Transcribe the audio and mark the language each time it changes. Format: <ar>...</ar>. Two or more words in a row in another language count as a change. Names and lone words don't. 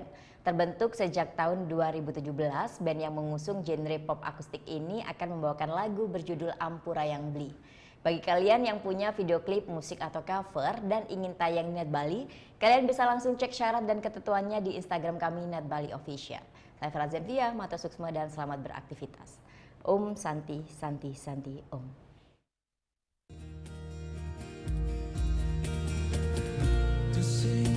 <id>Terbentuk sejak tahun 2017, band yang mengusung genre pop akustik ini akan membawakan lagu berjudul Ampura Yang Beli. Bagi kalian yang punya video klip musik atau cover dan ingin tayang di Net Bali, kalian bisa langsung cek syarat dan ketentuannya di Instagram kami Net Bali Official. Saya Farah Zenvia,</id> <ban>Mata Suksma,</ban> <id>dan selamat beraktivitas.</id> <sa>Om Santi Santi Santi Om. To see</sa>